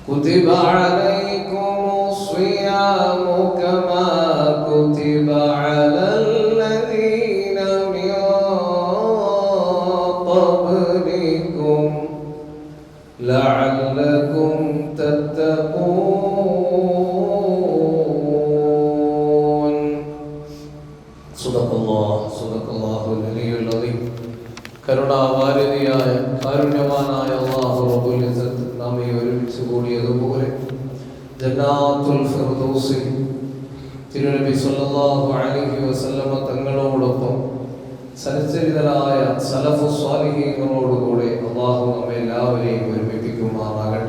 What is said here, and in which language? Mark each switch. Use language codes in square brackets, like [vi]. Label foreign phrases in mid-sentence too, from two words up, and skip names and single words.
[ar] كتب عليكم الصيام كما كتب على الذين من قبلكم لعلكم تتقون. صدق الله العلي العظيم. [ml] കരുണാവാരിധിയായ കാരുണ്യവാനായ അല്ലാഹു [ar] رب العزة [ml] നമ്മെ ഒരുമിച്ച് കൂടിയതുപോലെ ജന്നാത്തുൽ ഫിർദൗസിൽ തിരുനബി [ar] صلى الله عليه وسلم [ml] തങ്ങളോടൊപ്പം സച്ചരിതരായ സലഫു സ്വാലിഹീങ്ങളോടുകൂടെ അല്ലാഹു നമ്മെ എല്ലാവരെയും ഒരുമിപ്പിക്കുമാറാകട്ടെ.